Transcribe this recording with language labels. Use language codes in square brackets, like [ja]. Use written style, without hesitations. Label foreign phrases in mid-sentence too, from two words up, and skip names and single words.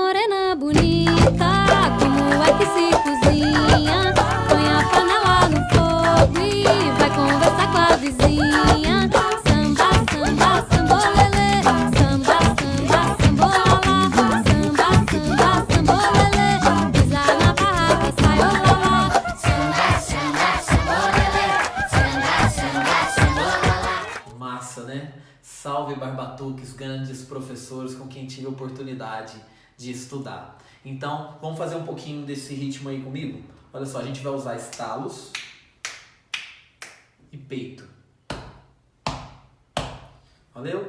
[pt] menina bonita, como é que se cozinha? Põe a panela no fogo e vai conversar com a vizinha. Samba, samba, sambolelê, samba, samba, sambolala, samba, samba, sambolelê, pisa na barraca, sai olá. Samba, samba, sambolelê, samba, samba, sambolala. Massa, né? Salve Barbatuques, grandes professores com quem tive a oportunidade de estudar. Então, vamos fazer um pouquinho desse ritmo aí comigo? Olha só, a gente vai usar estalos e peito. Valeu?